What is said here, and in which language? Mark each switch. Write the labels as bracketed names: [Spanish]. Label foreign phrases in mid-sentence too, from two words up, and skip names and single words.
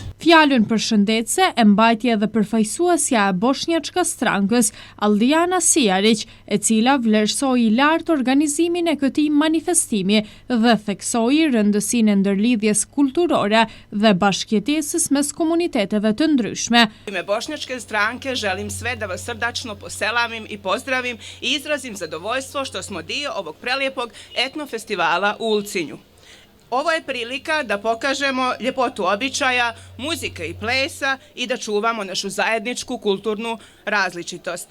[Albanian] Fjalën përshëndetse e mbajti edhe përfaqësuesja e Bosnjačka Strankës, Aldijana Sijarić, e cila vlerësoi lart organizimin e këtij manifestimi dhe theksoi rëndësinë e ndërlidhjes kulturore dhe bashkëjetesës mes komuniteteve të ndryshme. [Bosnian] U ime Bošnjačke stranke želim sve da vas srdačno poselamim i pozdravim i izrazim zadovoljstvo što smo dio ovog prelijepog etno festivala u Ulcinju. Ovo je prilika da pokažemo ljepotu običaja, muzike i plesa i da čuvamo našu zajedničku kulturnu različitost.